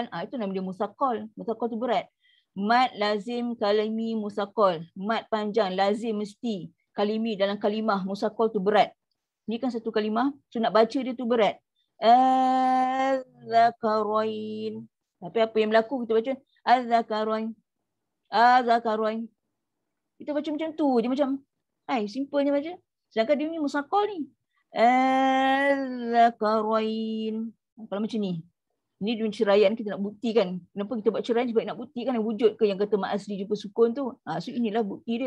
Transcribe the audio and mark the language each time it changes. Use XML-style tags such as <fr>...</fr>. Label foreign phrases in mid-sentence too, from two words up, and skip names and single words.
<ms>Itu nama dia musakol. Musakol tu berat.</ms> <ar>مد لازم كلمي مثقل.</ar> <ms>Mat panjang lazim mesti. Kalimi dalam kalimah musakol tu berat. Ni kan satu kalimah. So nak baca dia tu berat. Az-zakaroin. Tapi apa yang berlaku kita baca az-zakaroin. Az-zakaroin. Kita baca macam tu. Dia macam simpelnya baca. Sedangkan dia ni musakol ni. Az-zakaroin. Kalau macam ni. Ini dia ceraian kita nak buktikan. Kenapa kita buat ceraian? Sebab nak buktikan wujud ke yang kata</ms> <ar>مد أصلي</ar> <ms>jumpa sukun tu. So inilah bukti dia.</ms>